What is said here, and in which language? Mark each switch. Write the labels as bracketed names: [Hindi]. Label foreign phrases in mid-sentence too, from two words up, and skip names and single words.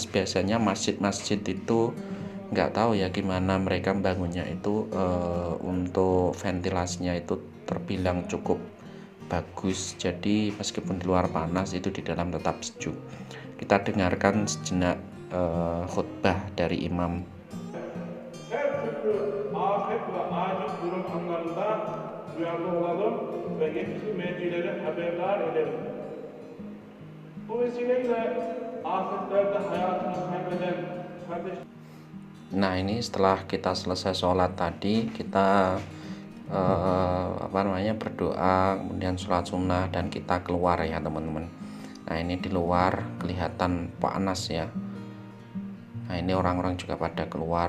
[Indonesian] Biasanya masjid-masjid itu nggak tahu ya gimana mereka bangunnya itu untuk ventilasinya itu terbilang cukup bagus, jadi meskipun di luar panas itu di dalam tetap sejuk. Kita dengarkan sejenak khutbah dari imam. [Turkish] Her türlü afet ve acil durum anlarında duyarlı olalım ve yetkili mercileri haberdar edelim. Bu vesileyle afetlerde hayatını kaybeden kardeş. [Indonesian] Nah, ini setelah kita selesai sholat tadi, kita berdoa, kemudian sholat sunnah dan kita keluar ya teman-teman. Nah, ini di luar kelihatan panas ya. Nah, ini orang-orang juga pada keluar.